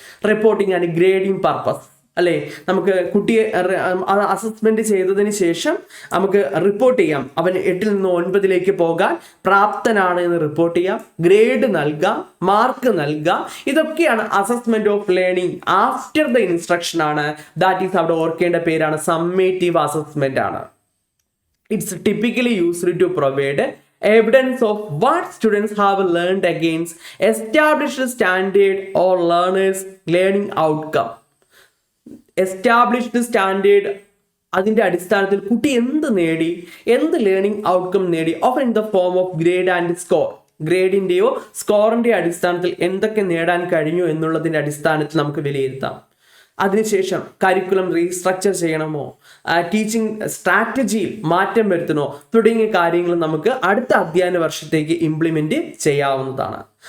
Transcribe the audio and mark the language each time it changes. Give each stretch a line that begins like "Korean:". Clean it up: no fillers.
English: reporting and grading purpose,
Malayalam: അല്ലേ? നമുക്ക് കുട്ടിയെ അസസ്മെന്റ് ചെയ്തതിന് ശേഷം നമുക്ക് റിപ്പോർട്ട് ചെയ്യാം. അവൻ 8ൽ നിന്ന് 9ലേക്ക് പോകാൻ പ്രാപ്തനാണ് എന്ന് റിപ്പോർട്ട് ചെയ്യാം, ഗ്രേഡ് നൽകാം, മാർക്ക് നൽകാം. ഇതൊക്കെയാണ് assessment of learning
English: after the instruction
Malayalam: ആണ്.
English: that is
Malayalam: അവിടെ ഓർക്കേണ്ട പേരാണ് സമ്മേറ്റീവ് അസസ്മെന്റ് ആണ്.
English: It's typically used to provide evidence of what students have learned against established standard or learners learning outcome.
Malayalam: Established standard, അതിന്റെ അടിസ്ഥാനത്തിൽ കുട്ടി എന്ത് നേടി, എന്ത് ലേണിംഗ് ഔട്ട്കം നേടി,
English: Of in the form of grade and score.
Malayalam: ഗ്രേഡിന്റെയോ സ്കോറിന്റെയോ അടിസ്ഥാനത്തിൽ എന്തൊക്കെ നേടാൻ കഴിഞ്ഞു എന്നുള്ളതിന്റെ അടിസ്ഥാനത്തിൽ നമുക്ക് വിലയിരുത്താം. അതിനുശേഷം കരിക്കുലം റീസ്ട്രക്ചർ ചെയ്യണമോ, ടീച്ചിങ് സ്ട്രാറ്റജിയിൽ മാറ്റം വരുത്തണോ തുടങ്ങിയ കാര്യങ്ങൾ നമുക്ക് അടുത്ത അധ്യയന വർഷത്തേക്ക് ഇംപ്ലിമെന്റ് ചെയ്യാവുന്നതാണ്.